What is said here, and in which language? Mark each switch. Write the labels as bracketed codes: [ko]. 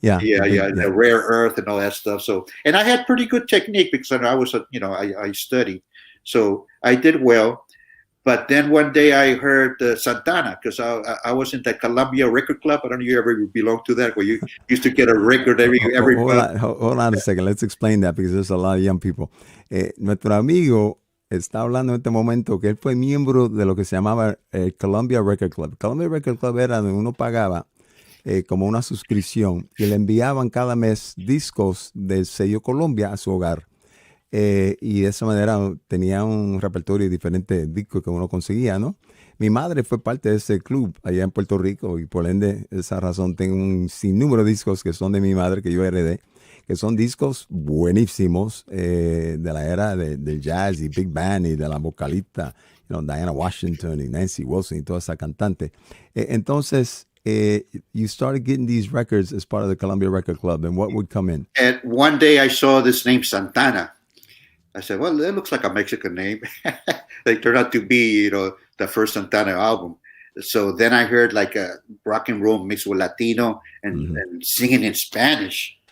[en] the Rare Earth and all that stuff. So, and I had pretty good technique because I was, I studied, so I did well. But then one day I heard Santana, because I was in the Columbia Record Club. I don't know if you ever belonged to that, where you used to get a record every hold on a second. Let's explain that, because there's a lot of young people. [es] Nuestro amigo está hablando en este momento que él fue miembro de lo que se llamaba el Columbia Record Club. Columbia Record Club era donde uno pagaba como una suscripción y le enviaban cada mes discos del sello Columbia a su hogar. Y de esa manera tenía un repertorio de diferentes discos que uno conseguía, ¿no? Mi madre fue parte de ese club allá en Puerto Rico, y por ende, esa razón, tengo un sinnúmero de discos que son de mi madre, que yo heredé, que son discos buenísimos de la era del jazz y big band y de la vocalista, Diana Washington y Nancy Wilson y toda esa cantante. Entonces, [en] you started getting these records as part of the Columbia Record Club, and what would come in? And one day I saw this name Santana. I said, well, that looks like a Mexican name. They turned out to be, the first Santana album. So then I heard like a rock and roll mixed with Latino and singing in Spanish.